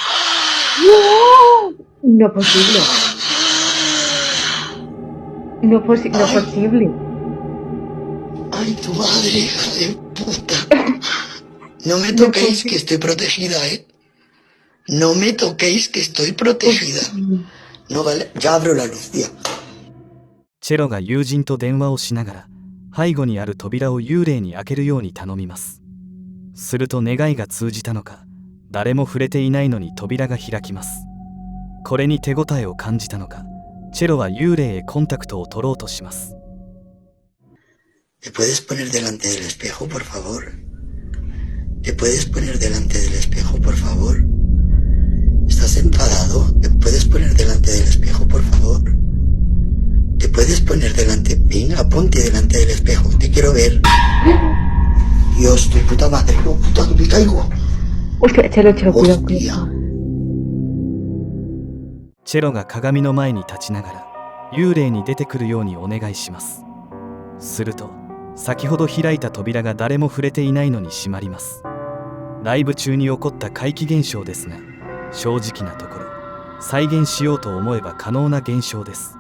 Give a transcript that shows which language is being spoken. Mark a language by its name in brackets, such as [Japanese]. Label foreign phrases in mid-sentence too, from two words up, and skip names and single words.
[Spanish] No es posible. No es posible. ¡Ay, tu madre, hija de puta! No me toquéis, que estoy protegida, ¿eh? No me toquéis, que estoy protegida. No vale. Ya abro la luz, tía. [Japanese] チェロが友人と電話をしながら背後にある扉を幽霊に開けるように頼みます。すると願いが通じたのか、誰も触れていないのに扉が開きます。これに手応えを感じたのか、チェロは幽霊へコンタクトを取ろうとします。 [Spanish] ¿Te puedes poner delante del espejo, por favor? ¿Te puedes poner delante del espejo, por favor? ¿Estás enfadado? ¿Te puedes poner delante del espejo, por favor? ¿Te puedes poner delante? Venga, ponte delante del espejo. Te quiero ver. Dios, tu puta madre. No, puta, que me caigo. Hostia, Chelo, cuidado. Hostia. [Japanese] チェロが鏡の前に立ちながら幽霊に出てくるようにお願いします。すると先ほど開いた扉が誰も触れていないのに閉まります。ライブ中に起こった怪奇現象ですが、正直なところ再現しようと思えば可能な現象です。